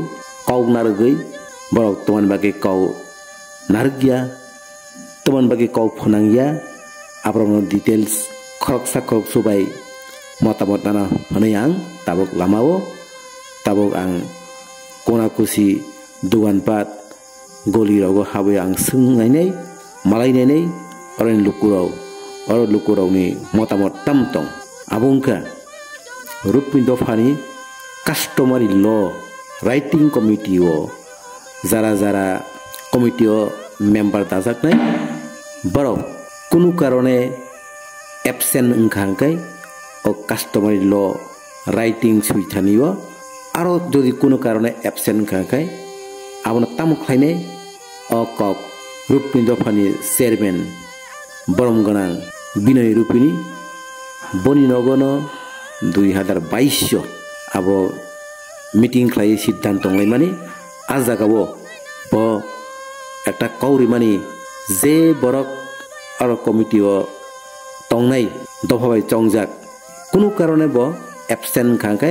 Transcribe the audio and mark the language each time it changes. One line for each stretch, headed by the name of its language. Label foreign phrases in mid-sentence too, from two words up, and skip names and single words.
Kok Borok: kau nargai borok teman bagi kau nargya teman bagi kau phonangya abrong details khorok subai motamot nana hanayang tabuk lamawo tabuk ang kona kusi duan pat goli rogo hawe ang sungai nei malai nei oren lukurau ni motamot tamtong abungka rupni dofani
English: customary law writing committee
Kok Borok: o jara committee o member dajak nai borok kunu karone absent ungkhangkai o
English: customary law writing
Kok Borok: suithani o aro jodi kunu karone absent ungkhangkai abona tamuk khaine o kok rupni dofani chairman borom ganang Binoy Rupini boni nogono 2022 abo meeting khlai siddhantong laimani ajagabo bo ekta kauri mani je borok aro committee o tongnai dofabai chongjak kunu karone bo absent khangkai